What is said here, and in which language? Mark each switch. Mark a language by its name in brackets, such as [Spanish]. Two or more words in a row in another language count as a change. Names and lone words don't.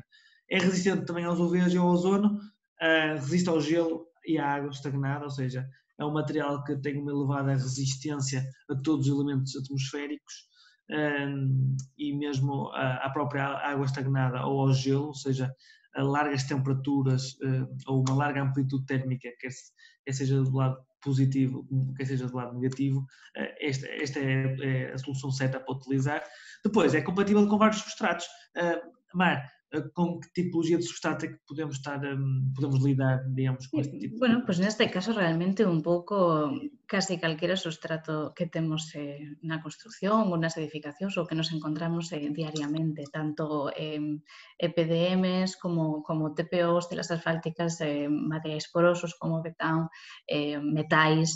[Portuguese] É resistente também aos UVs e ao ozono, resiste ao gelo e à água estagnada, ou seja, é um material que tem uma elevada resistência a todos os elementos atmosféricos e mesmo à própria água estagnada ou ao gelo, ou seja, a largas temperaturas ou uma larga amplitude térmica, quer seja do lado positivo, quer seja do lado negativo. Esta é a solução certa para utilizar. Depois, é compatível com vários substratos. Mar, com que tipologia de substrato é que podemos lidar, digamos, com este tipo? [Spanish] Bueno, pues [Galician] neste caso realmente un pouco casi calquera substrato que temos na construcción ou nas edificacións ou que nos encontramos diariamente, tanto EPDMs como TPOs, telas asfálticas, materiais porosos como betán, metais.